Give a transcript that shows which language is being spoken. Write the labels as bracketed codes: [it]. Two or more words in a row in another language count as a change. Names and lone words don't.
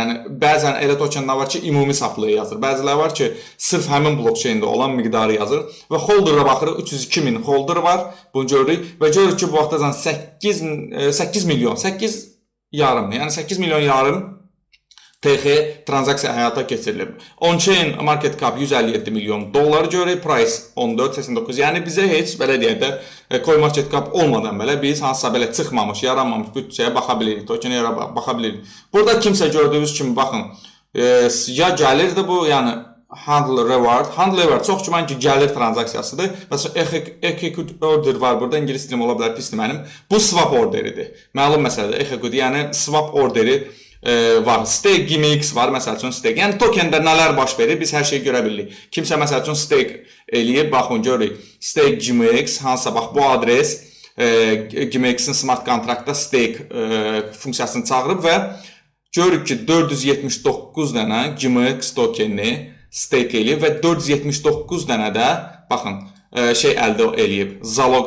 [az] Yəni, bəzən elə tokenlər var ki, ümumi supply yazır, bəzilər var ki, sırf həmin blockchain-də olan miqdarı yazır və holder'a baxırıq, 302 min holder var, bunu görürük və görürük ki, bu vaxtda 8 milyon, yəni 8 milyon yarım TX transaksiya həyata keçirilib. [en] On-chain market cap [az] 157 milyon dollar görək, price 14.89. Yəni bizə heç belə deyək də [en] coin market cap [az] olmadan belə biz hansısa belə çıxmamış, yaranmamış bütçəyə baxa bilirik, tokenə baxa bilirik. Burada kimsə gördüyünüz kimi baxın, ya gəlirdi bu, yəni [en] handle reward [az] çox güman ki, gəlir transaksiyasıdır. Məsələn, [en] execute order [az] var burada, ingilis dilim ola bilər, pisdir mənim. Bu swap orderidir. Məlum məsələdir, execute, yəni swap orderi var. Stake GMX var, məsəl üçün stake. Yəni tokenda nələr baş verir, biz hər şeyi görə bilirik. Kimsə məsəl üçün stake eləyir, baxın, görürük. Stake GMX, hansısa bax, bu adres GMX-in smart kontraktda stake funksiyasını çağırıb və görürük ki, 479 dənə GMX tokenini stake eləyib və 479 dənə də, baxın, şey əldə eləyib, zalog.